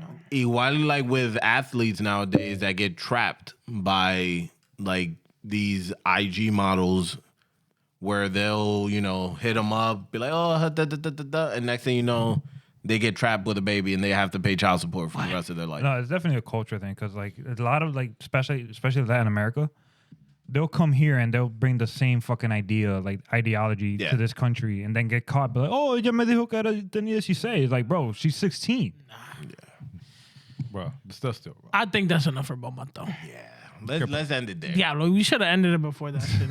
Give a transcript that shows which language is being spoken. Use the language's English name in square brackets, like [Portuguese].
[English] Igual like with athletes nowadays that get trapped by like these IG models where they'll, hit them up, be like, oh, da, da, da, da, da, and next thing you know, they get trapped with a baby and they have to pay child support for the rest of their life. no, it's definitely a culture thing because like a lot of like especially Latin America, they'll come here and they'll bring the same fucking ideology Yeah. to this country and then get caught. Be like, oh, [Spanish] ella me dijo que tenía 16. [English] It's like, bro, she's 16. bro, still, bro. I think that's enough for Bomba'to. Let's end it there. Yeah, look, we should have ended it before that shit.